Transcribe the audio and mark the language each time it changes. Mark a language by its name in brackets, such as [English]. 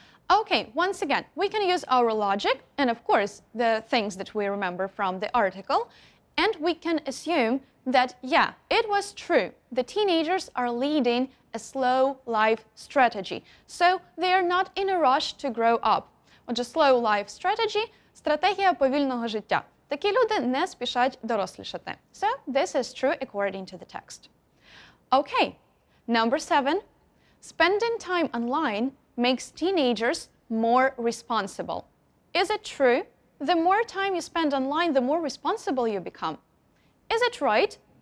[English] Okay, once again, we can use our logic and, of course, the things that we remember from the article, and we can assume that, yeah, it was true. The teenagers are leading a slow life strategy, so they are not in a rush to grow up. [Ukrainian] Отже, [English] slow life strategy [Ukrainian] – стратегія повільного життя. Такі люди не спішать дорослішати. [English] So, this is true according to the text. Okay, number 7. Spending time online makes teenagers more responsible. Is it true? The more time you spend online, the more responsible you become. Is it right?